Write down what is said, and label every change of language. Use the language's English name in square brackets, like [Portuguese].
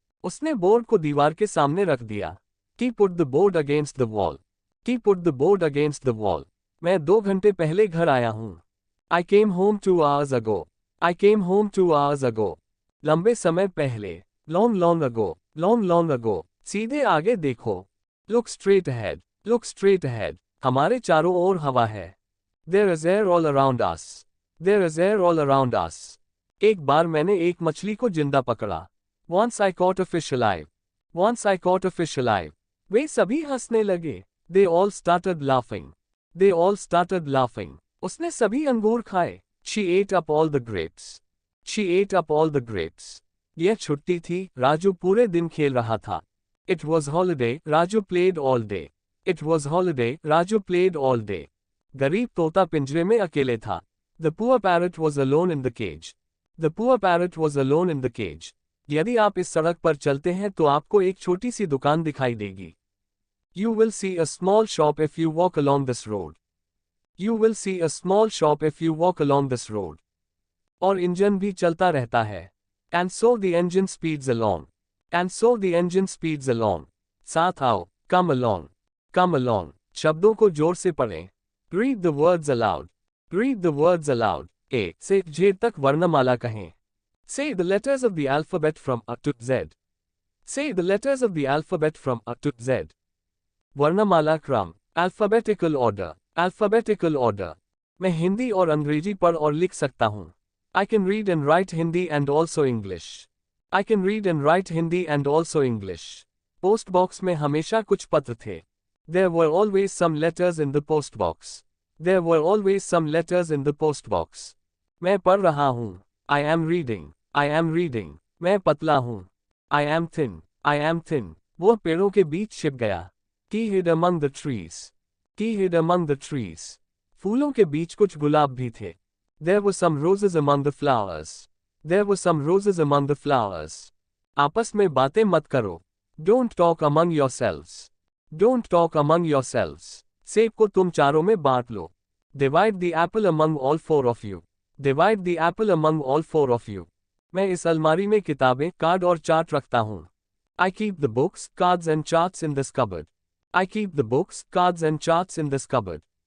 [Hindi] उसने बोर्ड को दीवार के सामने रख दिया। [English] He put the board against the wall. He put the board against the wall. [Hindi] मैं 2 घंटे पहले घर आया हूँ। [English] I came home 2 hours ago. I came home 2 hours ago. [Hindi] लंबे समय पहले। [English] Long long ago. Long long ago. [Hindi] सीधे आगे देखो। [English] Look straight ahead. Look straight ahead. [Hindi] हमारे चारों ओर हवा है। [English] There is air all around us. There is air all around us. [Hindi] एक बार मैंने एक मछली को जिंदा पकड़ा। [English] Once I caught a fish alive. Once I caught a fish alive. [Hindi] वे सभी हंसने लगे। [English] They all started laughing. They all started laughing. [Hindi] उसने सभी अंगूर खाए। [English] She ate up all the grapes. She ate up all the grapes. [Hindi] यह छुट्टी थी, राजू पूरे दिन खेल रहा था। [English] It was holiday, Raju played all day. It was holiday, Raju played all day. [Hindi] गरीब तोता पिंजरे में अकेले था। [English] The poor parrot was alone in the cage. The poor parrot was alone in the cage. [Hindi] यदि आप इस सड़क पर चलते हैं तो आपको एक छोटी सी दुकान दिखाई देगी। [English] You will see a small shop if you walk along this road. You will see a small shop if you walk along this road. [Hindi] और इंजन भी चलता रहता है। [English] And so the engine speeds along. And so the engine speeds along. [Hindi] साथ आओ, [English] come along. Come along. [Hindi] शब्दों को जोर से पढ़ें। [English] Read the words aloud. Read the words aloud. [Hindi] A से Z तक वर्णमाला कहें। [English] Say the letters of the alphabet from A to Z. Say the letters of the alphabet from A to Z. [Hindi] वर्णमाला क्रम, [English] Alphabetical order, alphabetical order. [Hindi] मैं हिंदी और अंग्रेजी पढ़ और लिख सकता हूँ। [English] I can read and write Hindi and also English. I can read and write Hindi and also English. [Hindi] Post box में हमेशा कुछ पत्र थे। [English] There were always some letters in the post box. There were always some letters in the post box. [Hindi] मैं पढ़ रहा हूँ। [English] I am reading. I am reading. [Hindi] मैं पतला हूँ। [English] I am thin. I am thin. [Hindi] वो पेड़ों के बीच छिप गया। [English] He hid among the trees. He hid among the trees. [Hindi] फूलों के बीच कुछ गुलाब भी थे। [English] There were some roses among the flowers. There were some roses among the flowers. [Hindi] आपस में बातें मत करो। [English] Don't talk among yourselves. Don't talk among yourselves. [Hindi] सेब को तुम चारों में बांट लो। [English] Divide the apple among all four of you. Divide the apple among all four of you. [Hindi] मैं इस अलमारी में किताबें, कार्ड और चार्ट रखता हूँ। [English] I keep the books, cards and charts in this cupboard. I keep the books, cards and charts in this cupboard.